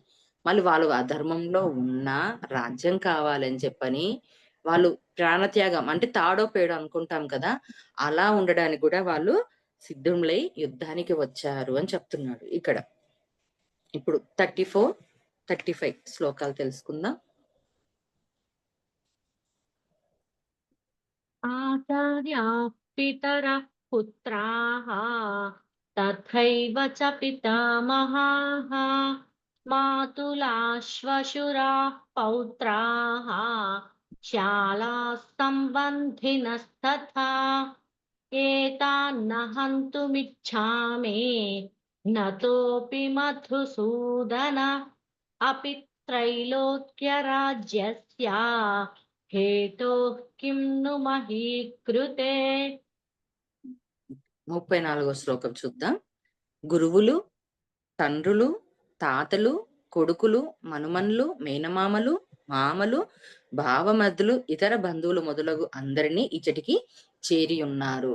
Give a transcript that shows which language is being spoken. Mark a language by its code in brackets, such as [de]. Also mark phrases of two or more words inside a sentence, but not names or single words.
[te] మళ్ళీ వాళ్ళు అధర్మంలో ఉన్నా రాజ్యం కావాలని చెప్పని వాళ్ళు ప్రాణత్యాగం అంటే తాడో పేడో అనుకుంటాం కదా! అలా ఉండడానికి గూడా వాళ్ళు సిద్ధులై యుద్ధానికి వచ్చారు అని చెప్తున్నాడు ఇక్కడ. ఇప్పుడు 34, 35 శ్లోకాలు తెలుసుకుందాం. [sa] आचार्याः पितरः पुत्राः तथैव च पितामहाः मातुलाः श्वशुराः पौत्राः शालाः सम्बन्धिनस्तथा एतान्न हन्तुमिच्छामि नतोऽपि मधुसूदन अपि त्रैलोक्यराज्यस्य हेतोः किं नु मही कृते [te] 34వ శ్లోకం చూద్దాం. గురువులు, తండ్రులు, తాతలు, కొడుకులు, మనుమన్లు, మేనమామలు, మామలు, బావమరుదులు, ఇతర బంధువులు మొదలగు అందరినీ ఇచ్చటికి చేరియున్నారు.